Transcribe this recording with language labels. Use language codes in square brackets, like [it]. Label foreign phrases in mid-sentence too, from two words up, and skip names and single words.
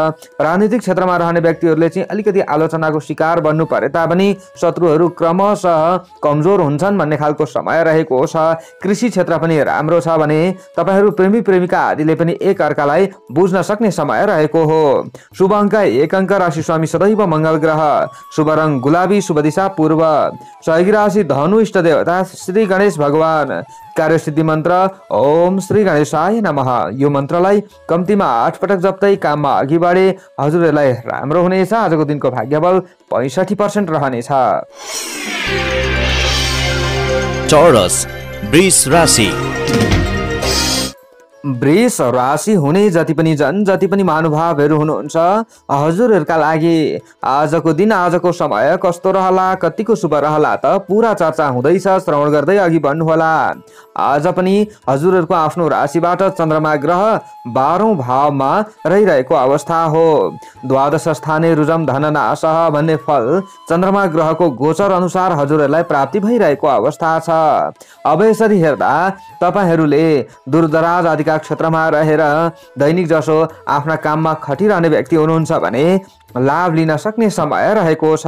[ne] राजनीतिक क्षेत्रमा रहने व्यक्तिहरूले चाहिँ अलिकति आलोचनाको शिकार बन्नु परे तापनि शत्रुहरू क्रमशः कमजोर हुन्छन् भन्ने खालको समय रहेको छ। कृषि क्षेत्र पनि राम्रो छ भने तपाईहरू प्रेमी प्रेमिका आदिले पनि एक अर्कालाई बुझ्न सक्ने समय रहेको हो। शुभ अङ्क 1 अङ्क राशि स्वामी सदैव मंगल ग्रह। शुभ रंग गुलाबी। शुभ दिशा पूर्व। सहयोगी राशि धनु। इष्ट देवता श्री गणेश भगवान। कार्यसिद्धि मन्त्र ओम श्री गणेशाय नमः। यो मन्त्रलाई कम्तीमा 8 पटक जप्दै काममा अघि बढे हजुरहरूलाई राम्रो हुनेछ। आजको दिनको भाग्यबल 65% रहनेछ। टोरस वृष राशि। वृष राशि हुने जति पनि महानुभावहरू हुनुहुन्छ हजुरहरूका लागि आजको दिन आजको समय कस्तो रहला कतिको शुभ रहला त पूरा चर्चा हुँदैछ। श्रवण गर्दै अघि बढ्नुहोला। आज पनि हजुरहरूको आफ्नो राशिबाट चन्द्रमा ग्रह 12औं भावमा रहिरहेको अवस्था हो। [sa] द्वादश स्थाने रुजम धननाशः [ne] भन्ने फल चन्द्रमा ग्रहको गोचर अनुसार हजुरहरूलाई प्राप्ति भइरहेको अवस्था छ। अब यसरी हेर्दा तपाईहरूले दूरदराज आदिका क्षेत्रमा रहेर दैनिक जसो आफ्ना काममा खटिरहने व्यक्ति हुनुहुन्छ भने लाभ लिन सक्ने समय रहेको छ।